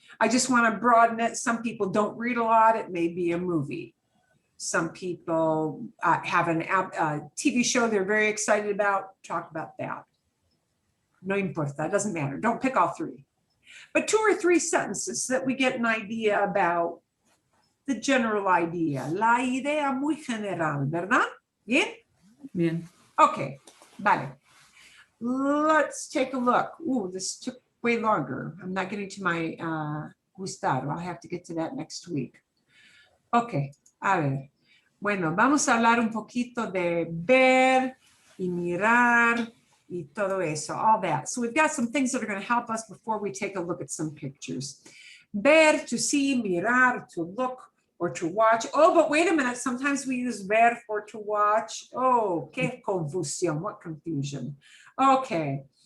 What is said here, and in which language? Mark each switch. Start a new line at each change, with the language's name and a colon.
English: I just want to broaden it. Some people don't read a lot. It may be a movie. Some people have a TV show they're very excited about. Talk about that.
Spanish: No importa,
English: it doesn't matter. Don't pick all 3. But 2 or 3 sentences so that we get an idea about the general idea.
Spanish: La idea muy general, ¿verdad? Bien? Bien.
English: Okay, vale. Let's take a look. Ooh, this took way longer. I'm not getting to my gustado. I'll have to get to that next week.
Spanish: Okay, a ver. Bueno, vamos a hablar un poquito de ver y mirar y todo eso,
English: all that. So we've got some things that are going to help us before we take a look at some pictures. Ver, to see, mirar, to look, or to watch. Oh, but wait a minute. Sometimes we use ver for to watch. Oh,
Spanish: qué confusión.
English: What confusion. Okay.